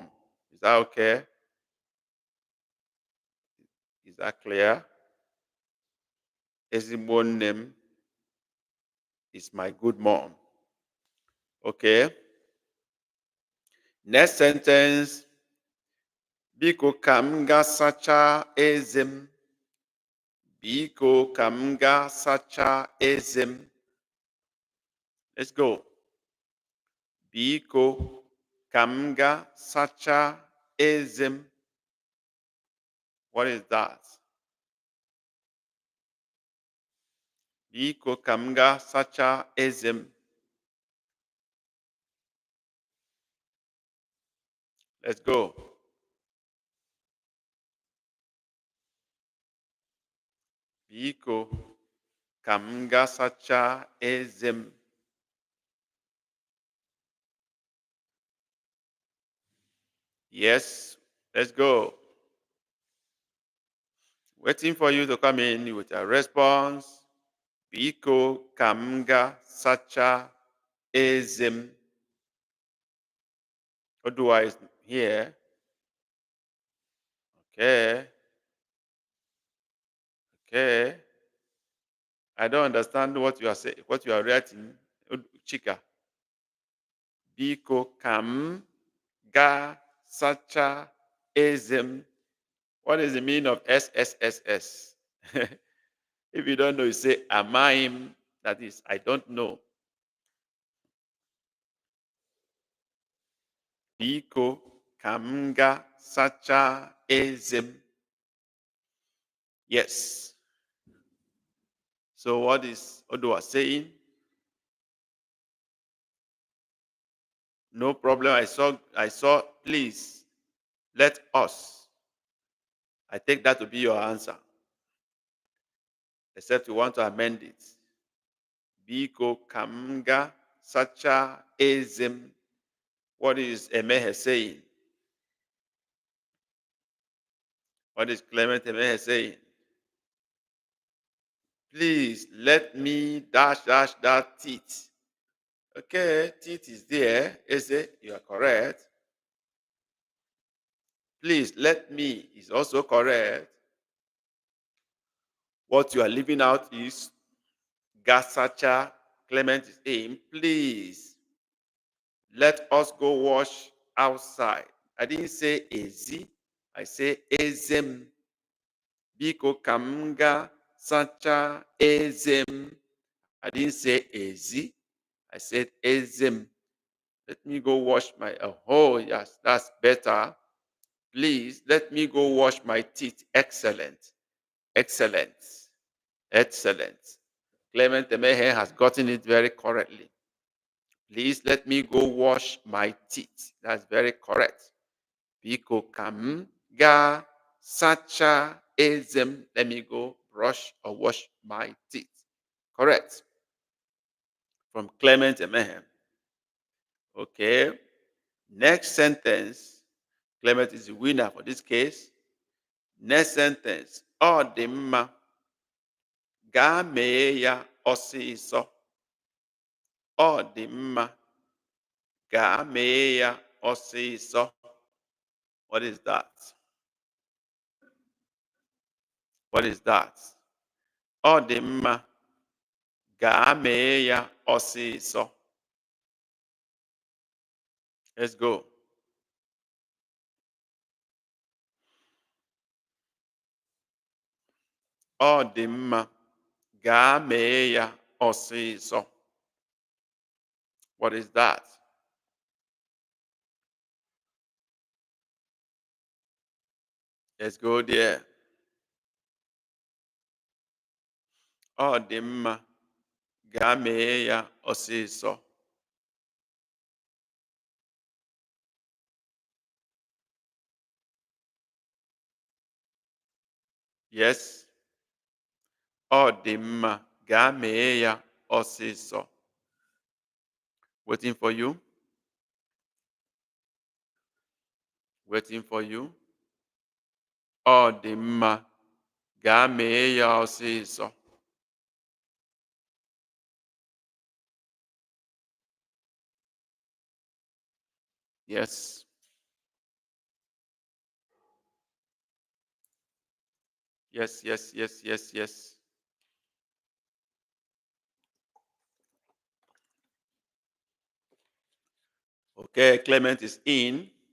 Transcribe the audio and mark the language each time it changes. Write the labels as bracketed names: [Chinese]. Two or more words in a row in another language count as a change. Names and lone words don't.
[English] Is that okay? Is that clear? Ezigbo name is my good mom. Okay. Next sentence. [Igbo] Biko ka m gaa sachaa eze m. Biko ka m gaa sachaa eze m. [English] Let's go. [Igbo] Biko ka m gaa sachaa eze m. [English] What is that? [Igbo] Biko ka m gaa sachaa eze m. [English] Let's go. [Igbo] Biko ka m gaa sachaa eze m. [English] Yes, let's go. Waiting for you to come in with a response. [Igbo] Biko ka m gaa sachaa eze m. [English] Otherwise, here. Okay. Okay. I don't understand what you are saying, what you are writing. Chika. [Igbo] Biko ka m gaa sachaa eze m. [English] What is the meaning of SSSS? If you don't know, you say amaim. That is, I don't know. [Igbo] Biko ka m gaa sachaa eze m. [English] Yes. So what is Odoa saying? No problem. I saw, please let us. I take that to be your answer. Except you want to amend it. [Igbo] Biko ka m gaa sachaa eze m. [English] What is Emehe saying? What is Clement Emehe saying? Please let me dash that teeth. Okay, teeth is there. Eze, you are correct. Please let me is also correct. What you are leaving out is Gasacha. Clement is in. Please let us go wash outside. I didn't say ezi. I say ezem. [Igbo] Biko kamga sacha ezem. [English] I didn't say ezi. I said ezem. Let me go wash my, oh yes, that's better. Please let me go wash my teeth. Excellent. Excellent. Excellent. Clement Emehe has gotten it very correctly. Please let me go wash my teeth. That's very correct. [Igbo] Biko kam ga sacha ezem. [English] Let me go brush or wash my teeth. Correct. From Clement Emehe. Okay. Next sentence. Clement is the winner for this case. Next sentence. [Igbo] Ọ dị mma. Gaa mee ya ọsịsọ. Ọ dị mma. Gaa mee ya ọsịsọ. [English] What is that? What is that? [Igbo] Ọ dị mma. Gaa mee ya ọsịsọ. [English] Let's go. [Igbo] Ọ dị mma. Gaa mee ya ọsịsọ. [English] What is that? Let's go there. [Igbo] Ọ dị mma. Gaa mee ya ọsịsọ. Yes. Ọ dị mma. Gaa mee ya ọsịsọ. [English] Waiting for you. Waiting for you. [Igbo] Ọ dị mma. Gaa mee ya ọsịsọ. [English] Yes. Yes, yes, yes, yes, yes. Okay, Clement is in.